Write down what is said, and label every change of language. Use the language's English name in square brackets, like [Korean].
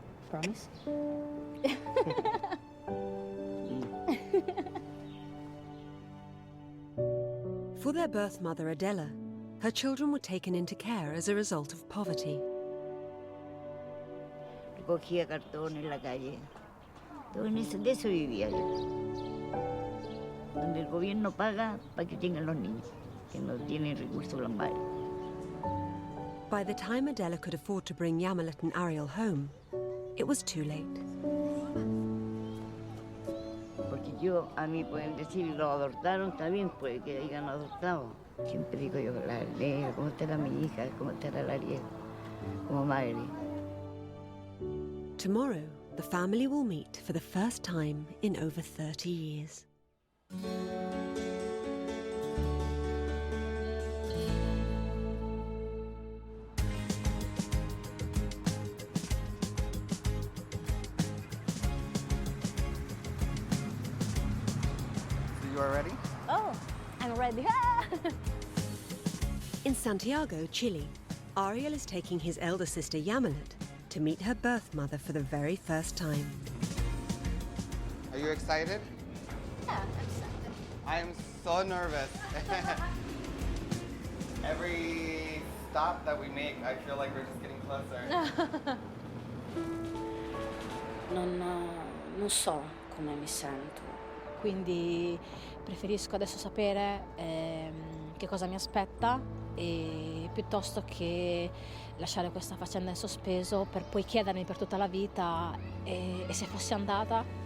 [English] Promise? For their birth mother, Adela, her children were taken into care as a result of poverty. [Spanish] Recogía cartón en la calle. Todo de eso vivía yo. Donde el gobierno paga para que tengan los niños, que no tienen recursos lumbares. [English] By the time Adela could afford to bring Yamilet and Ariel home, it was too late. [Spanish] Porque a mí pueden decir, lo adoptaron, está bien, puede que hayan adoptado. Siempre digo yo, la Ariel, cómo estará mi hija, cómo estará la Ariel, como madre. [English] Tomorrow, the family will meet for the first time in over 30 years. So you are ready? Oh, I'm ready. In Santiago, Chile, Ariel is taking his elder sister Yamilet to meet her birth mother for the very first time. Are you excited? Yeah, I'm excited. I am so nervous. Every stop that we make, I feel like we're just getting closer. [Italian] Non so come mi sento, quindi preferisco adesso sapere che cosa mi aspetta piuttosto che lasciare questa faccenda in sospeso per poi chiedermi per tutta la vita e se fossi andata.